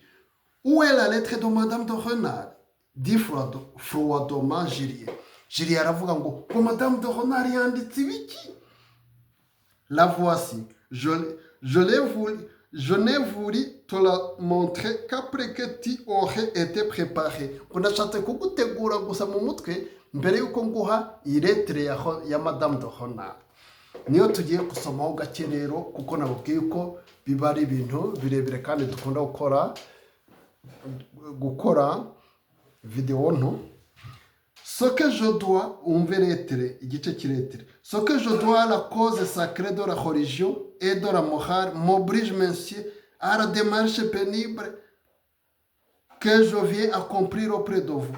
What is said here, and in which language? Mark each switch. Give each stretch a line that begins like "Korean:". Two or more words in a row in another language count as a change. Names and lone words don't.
French: Où est la lettre de Madame de Renard? Dit froidement Julien.
Kinyarwanda: Julien aravuga ngo Madame de Renard yanditse ibiki?
French: La voici. Je n'ai voulu te la montrer qu'après que tu aurais été préparé.
Kinyarwanda: Ndashatse kugutegura gusa mu mutwe mbere yuko nguha iyi lettre ya Madame de Renard. Niyo tugiye gusomaho gake rero, kuko nababwiye ko biba ari ibintu birebire kandi dukunda gukora vidéo nto.
French: Ce que je dois, ce que je dois à la cause sacrée de la religion et de la morale m'oblige, monsieur, à la démarche pénible que je viens accomplir auprès de vous.